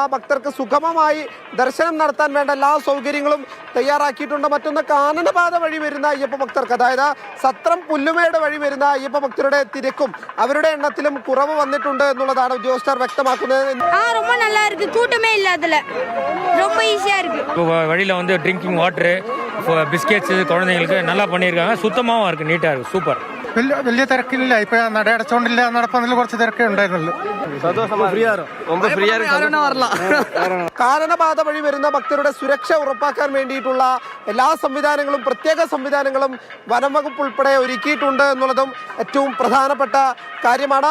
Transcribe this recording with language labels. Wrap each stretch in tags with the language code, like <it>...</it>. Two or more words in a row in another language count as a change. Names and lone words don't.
<ml>ഭക്തർക്ക് സുഗമമായി ദർശനം നടത്താൻ വേണ്ട എല്ലാ സൗകര്യങ്ങളും തയ്യാറാക്കിയിട്ടുണ്ട്. മറ്റൊന്ന്, കാനനപാത വഴി വരുന്ന അയ്യപ്പ ഭക്തർക്ക്, അതായത് സത്രം പുല്ലുമേട് വഴി വരുന്ന അയ്യപ്പ ഭക്തരുടെ തിരക്കും അവരുടെ എണ്ണത്തിലും കുറവ് വന്നിട്ടുണ്ട് എന്നുള്ളതാണ് ഉദ്യോഗസ്ഥർ വ്യക്തമാക്കുന്നത്.</ml> <ta>വഴിயில்</ta> <en>drinking water,</en> <ta>பிஸ்கெட்ஸ் குழந்தைங்களுக்கு நல்லா பண்ணியிருக்காங்க. சுத்தமாகவும் இருக்குது, நீட்டாக இருக்குது, சூப்பர்.</ta> <ml>വലിയ തിരക്കില്ല. ഇപ്പൊ നട അടച്ചോണ്ടില്ല, നടപ്പതിൽ കുറച്ച് തിരക്കേ ഉണ്ടായിരുന്നുള്ളൂ. കാനനപാത വഴി വരുന്ന ഭക്തരുടെ സുരക്ഷ ഉറപ്പാക്കാൻ വേണ്ടിയിട്ടുള്ള എല്ലാ സംവിധാനങ്ങളും, പ്രത്യേക സംവിധാനങ്ങളും വനം വകുപ്പ് ഉൾപ്പെടെ ഒരുക്കിയിട്ടുണ്ട് എന്നുള്ളതും ഏറ്റവും പ്രധാനപ്പെട്ട കാര്യമാണ്.</ml>